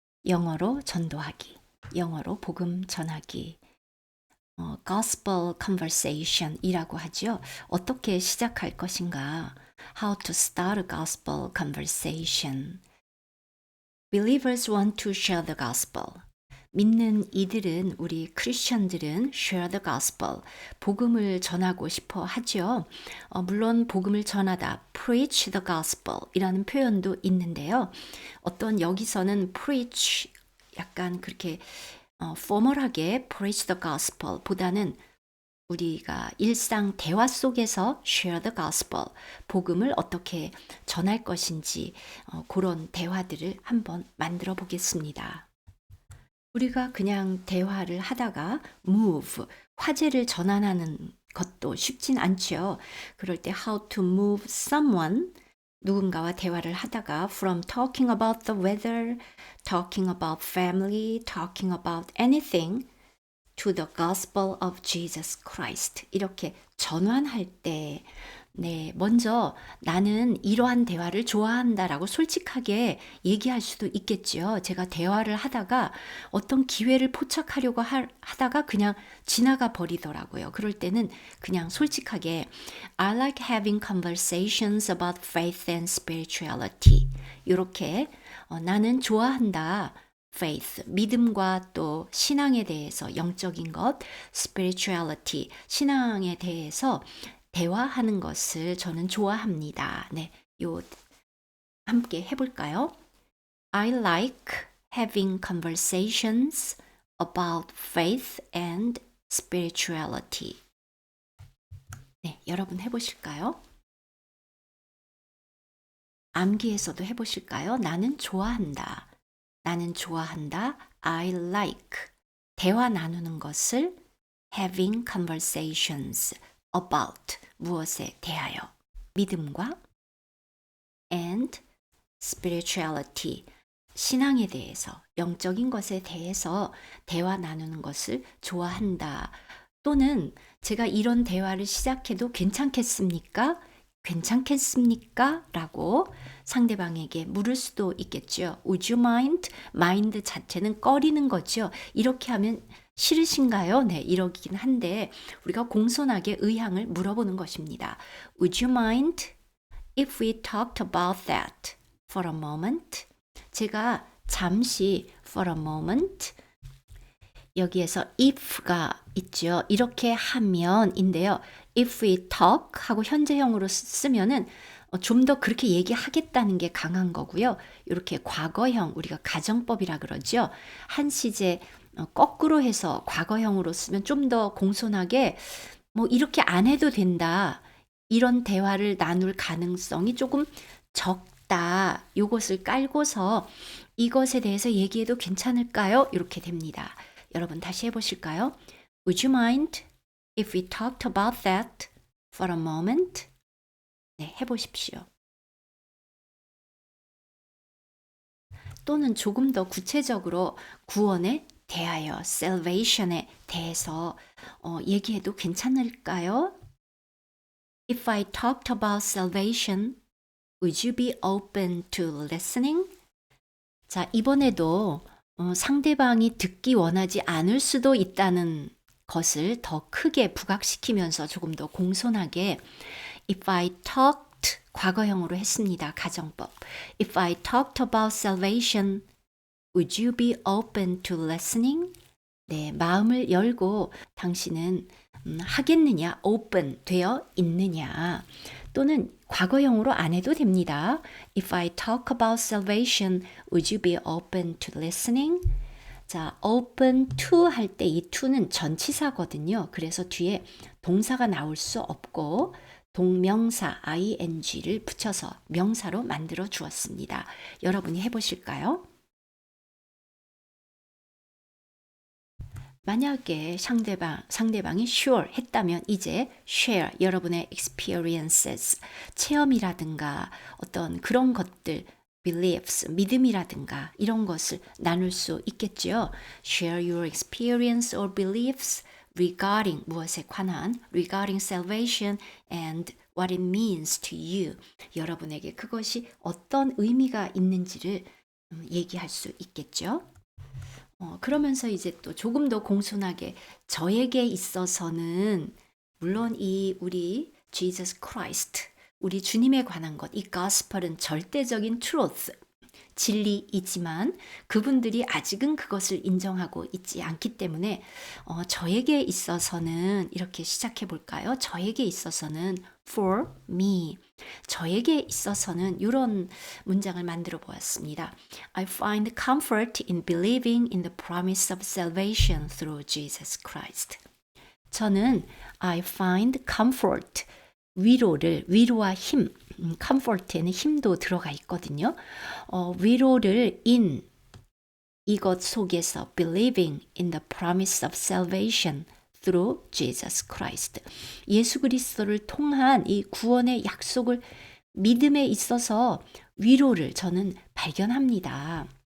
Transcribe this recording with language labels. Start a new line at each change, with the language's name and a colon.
Korean: 영어로 전도하기, 영어로 복음 전하기, Gospel Conversation 이라고 하죠. 어떻게 시작할 것인가?
English: How to start a Gospel Conversation. Believers want to share the Gospel.
Korean: 믿는 이들은, 우리 크리스천들은
English: share the gospel,
Korean: 복음을 전하고 싶어 하죠. 물론 복음을 전하다,
English: preach the gospel
Korean: 이라는 표현도 있는데요. 어떤 여기서는 preach, 약간 그렇게 포멀하게
English: preach the gospel
Korean: 보다는 우리가 일상 대화 속에서
English: share the gospel,
Korean: 복음을 어떻게 전할 것인지 그런 대화들을 한번 만들어 보겠습니다. 우리가 그냥 대화를 하다가 move, 화제를 전환하는 것도 쉽진 않죠. 그럴 때
English: how to move someone,
Korean: 누군가와 대화를 하다가
English: from talking about the weather, talking about family, talking about anything to the gospel of Jesus Christ.
Korean: 이렇게 전환할 때 먼저 나는 이러한 대화를 좋아한다라고 솔직하게 얘기할 수도 있겠죠. 제가 대화를 하다가 어떤 기회를 포착하려고 하다가 그냥 지나가 버리더라고요. 그럴 때는 그냥 솔직하게
English: I like having conversations about faith and spirituality.
Korean: 이렇게 나는 좋아한다. faith, 믿음과 또 신앙에 대해서 영적인 것, spirituality, 신앙에 대해서 대화하는 것을 저는 좋아합니다. 요 함께 해볼까요?
English: I like having conversations about faith and spirituality.
Korean: 여러분 해보실까요? 암기에서도 해보실까요? 나는 좋아한다. 나는 좋아한다.
English: I like.
Korean: 대화 나누는 것을
English: having conversations about.
Korean: 무엇에 대하여. 믿음과
English: and spirituality.
Korean: 신앙에 대해서, 영적인 것에 대해서 대화 나누는 것을 좋아한다. 또는 제가 이런 대화를 시작해도 괜찮겠습니까? 괜찮겠습니까? 라고 상대방에게 물을 수도 있겠죠.
English: Would you mind?
Korean: mind 자체는 꺼리는 거죠. 이렇게 하면 싫으신가요? 이러긴 한데 우리가 공손하게 의향을 물어보는 것입니다.
English: Would you mind if we talked about that for a moment?
Korean: 제가 잠시
English: for a moment,
Korean: 여기에서 if가 있죠. 이렇게 하면인데요.
English: If we talk
Korean: 하고 현재형으로 쓰면은 좀 더 그렇게 얘기하겠다는 게 강한 거고요. 이렇게 과거형, 우리가 가정법이라 그러죠. 한 시제 거꾸로 해서 과거형으로 쓰면 좀 더 공손하게 뭐 이렇게 안 해도 된다. 이런 대화를 나눌 가능성이 조금 적다. 요것을 깔고서 이것에 대해서 얘기해도 괜찮을까요? 이렇게 됩니다. 여러분 다시 해보실까요?
English: Would you mind if we talked about that for a moment?
Korean: 해보십시오. 또는 조금 더 구체적으로 구원에 대하여, salvation에 대해서 얘기해도 괜찮을까요?
English: If I talked about salvation, would you be open to listening?
Korean: 자, 이번에도 상대방이 듣기 원하지 않을 수도 있다는 것을 더 크게 부각시키면서 조금 더 공손하게
English: If I talked,
Korean: 과거형으로 했습니다. 가정법.
English: If I talked about salvation, would you be open to listening?
Korean: 마음을 열고 당신은 하겠느냐, open 되어 있느냐. 또는 과거형으로 안 해도 됩니다.
English: If I talk about salvation, would you be open to listening?
Korean: 자, open to 할 때 이 to는 전치사거든요. 그래서 뒤에 동사가 나올 수 없고 동명사 ing를 붙여서 명사로 만들어 주었습니다. 여러분이 해보실까요? 만약에 상대방이 sure 했다면 이제 share 여러분의 experiences, 체험이라든가 어떤 그런 것들, beliefs, 믿음이라든가 이런 것을 나눌 수 있겠죠.
English: Share your experience or beliefs regarding
Korean: 무엇에 관한
English: regarding salvation and what it means to you.
Korean: 여러분에게 그것이 어떤 의미가 있는지를 얘기할 수 있겠죠. 그러면서 이제 또 조금 더 공손하게 저에게 있어서는 물론 이 우리 Jesus Christ, 우리 주님에 관한 것, 이 gospel은 절대적인 truth, 진리이지만 그분들이 아직은 그것을 인정하고 있지 않기 때문에 저에게 있어서는 이렇게 시작해 볼까요? 저에게 있어서는
English: for me,
Korean: 저에게 있어서는 이런 문장을 만들어 보았습니다.
English: I find comfort in believing in the promise of salvation through Jesus Christ.
Korean: 저는
English: I find comfort,
Korean: 위로와 힘, comfort에는 힘도 들어가 있거든요. 위로를
English: in
Korean: 이것 속에서
English: believing in the promise of salvation through Jesus Christ.
Korean: 예수 그리스도를 통한 이 구원의 약속을 믿음에 있어서 위로를 저는 발견합니다.